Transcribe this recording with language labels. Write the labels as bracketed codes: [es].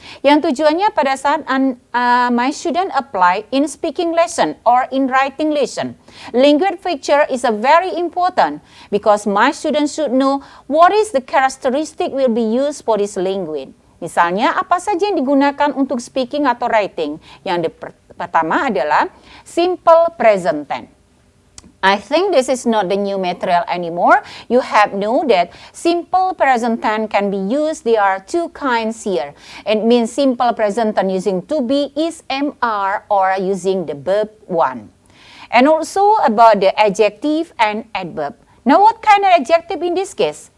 [id] Yang tujuannya pada saat [en] my student apply in speaking lesson or in writing lesson. Language feature is a very important because my students should know what is the characteristic will be used for this language. [id] Misalnya, apa saja yang digunakan untuk speaking atau writing. Yang pertama adalah simple present tense. [en] I think this is not the new material anymore. You have know that simple present tense can be used. There are two kinds here. It means simple present tense using to be, is, am, are, or using the verb one. And also about the adjective and adverb. Now, what kind of adjective in this case?